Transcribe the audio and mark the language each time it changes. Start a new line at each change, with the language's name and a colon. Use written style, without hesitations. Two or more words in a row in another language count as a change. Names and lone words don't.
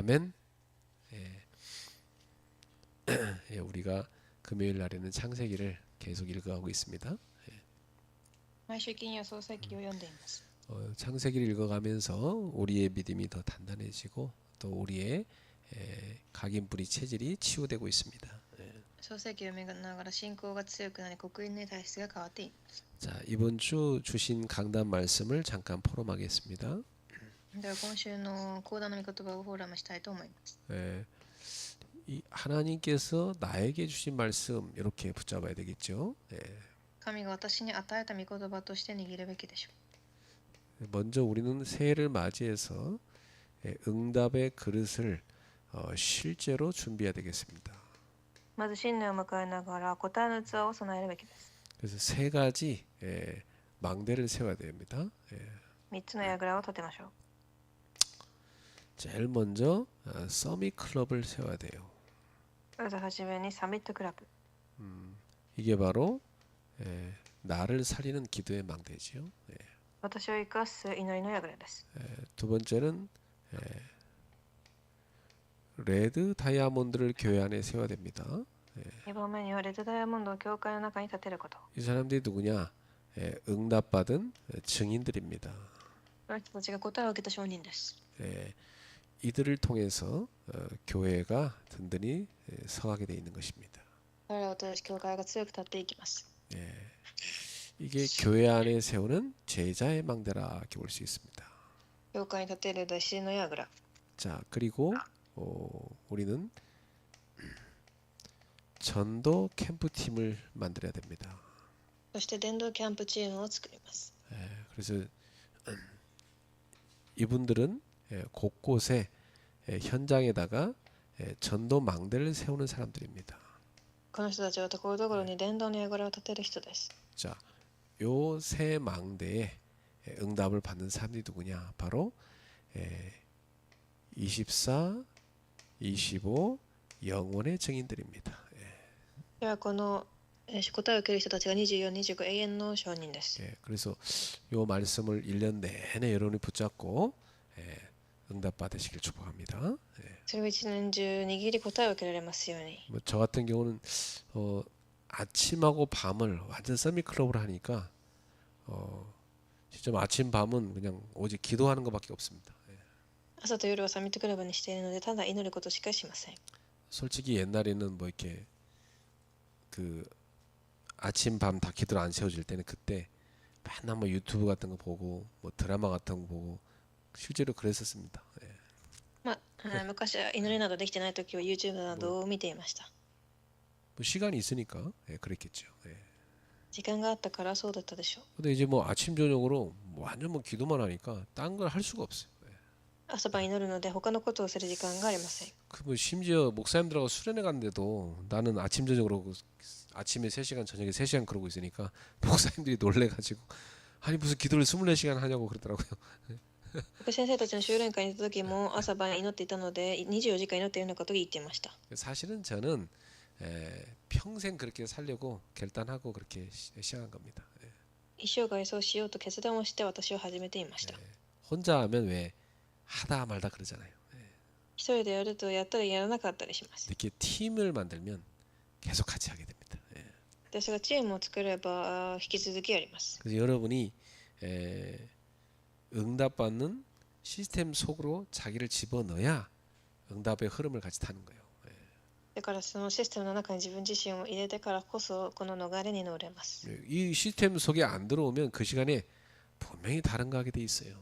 Korean: 아멘. 예. 예, 우리가 금요일 날에는 창세기를 계속 읽어가고 있습니다.
Japanese: 毎週金曜創世記を読んでいます。
Korean: 창세기를 읽어가면서 우리의 믿음이 더 단단해지고 또 우리의 각인뿌리 체질이 치유되고 있습니다.
Japanese: 創世記を読みながら信仰が強くなり、刻印の体質が変わっています。
Korean: 자, 이번 주 주신 강단 말씀을 잠깐 포럼하겠습니다.
Japanese: では今週の講談の御言葉をフォーラムしたいと思います。
Korean: 이 하나님께서 나에게 주신 말씀 이렇게 붙잡아야 되겠죠.
Japanese: 神が私に与えた御言葉として握るべきでしょ
Korean: 먼저 우리는 새해를 맞이해서 응답의 그릇을 실제로 준비해야 되겠습니다.
Japanese: う。まず新年を迎えながら答えの器を備えるべきです。
Korean: 그래서 세 가지 망대를 세워야 됩니다.
Japanese: 3 つの櫓を立てましょう。
Korean: 제일 먼저 서밋 클럽을 세워야 돼요.
Japanese: まずはじめにサミットクラブ。
Korean: 이게 바로 나를 살리는 기도의 망대지요.
Japanese: 私を生かす祈りの櫓です。
Korean: 두 번째는 레드 다이아몬드를 교회 안에 세워야 됩니다.
Japanese: 2 番目にはレッドダイヤモンドを教会の中に建てること。
Korean: 이 사람들이 누구냐? 응답받은 증인들입니다.
Japanese: この人たちが答えを受けた証人です。
Korean: 이들을 통해서 교회가 든든히 서가게 되어 있는 것입니다.
Japanese: 彼らを通し教会が強く立っていきます。
Korean: 이게 교회 안에 세우는 제자의 망대라 이렇게 볼 수 있습니다.
Japanese: 教会に建てる弟子の櫓。
Korean: 자, 그리고 우리는 전도 캠프팀을 만들어야 됩니다.
Japanese: そして伝道キャンプチームを作ります。
Korean: 그래서 이분들은 곳곳에 현장에다가 전도 망대를 세우는 사람들입니다.
Japanese: この人たちはところどころに伝道の櫓を立てる人です。
Korean: 자, 요 세 망대에 응답을 받는 사람들이 누구냐? 바로 24, 25 영원의 증인들입니다.
Japanese: ではこの答えを受ける人たちが24、25永遠の証人です。
Korean: 그래서 요 말씀을 1년 내내 여러분이 붙잡고 응답 받으시길 축복합니다.
Japanese: それを一年中握り答えを受けられますように。
Korean: 뭐 저 같은 경우는 아침하고 밤을 완전 서밋 클럽으로 하니까 진짜 아침 밤은 그냥 오직 기도하는 것밖에 없습니다.
Japanese: 朝と夜はサミットクラブにしているので、ただ祈ることしかしません。
Korean: 솔직히 옛날에는 뭐 이렇게 그 아침 밤 다 기도를 안 세워질 때는 그때 맨날 뭐 유튜브 같은 거 보고 뭐 드라마 같은 거 보고 실제로 그랬었습니다.
Japanese: 昔は祈りなどできてない時は YouTube などを見ていました。
Korean: 뭐 시간이 있으니까 그랬겠죠.
Japanese: 時間があったからそうだったでしょう。
Korean: 근데 이제 뭐 아침 저녁으로 뭐 완전 뭐 기도만 하니까 딴 걸 할 수가 없어요.
Japanese: 朝晩祈るので他のことをする時間がありません。
Korean: 그 뭐 심지어 목사님들하고 수련회 갔는데도 나는 아침 저녁으로 아침에 3시간 저녁에 3시간 그러고 있으니까 목사님들이 놀래가지고 아니 무슨 기도를 24시간 하냐고 그러더라고요.
Japanese: 僕先生たちの修練会に行った時も朝晩祈っていたので24時間祈っているようなことを言っていました。
Korean: 사실은 저는 평생 그렇게 살려고 결단하고 그렇게 시작한 겁니다.
Japanese: 一生涯そうしようと決断をして私を始めていました。
Korean: 혼자 하면 왜 하다 말다 그러잖아요.
Japanese: 一人でやるとやったりやらなかったりします。
Korean: 이렇게 팀을 만들면 계속 같이 하게 됩니다.
Japanese: 私がチームを作れば引き続きやります。
Korean: 그래서 여러분이 응답받는 시스템 속으로 자기를 집어넣어야 응답의 흐름을 같이 타는 거예요.
Japanese: だからそのシステムの中に自分自身を入れてからこそこの逃れに乗れます。
Korean: 이 시스템 속에 안 들어오면 그 시간에 분명히 다른 거 하게 돼 있어요.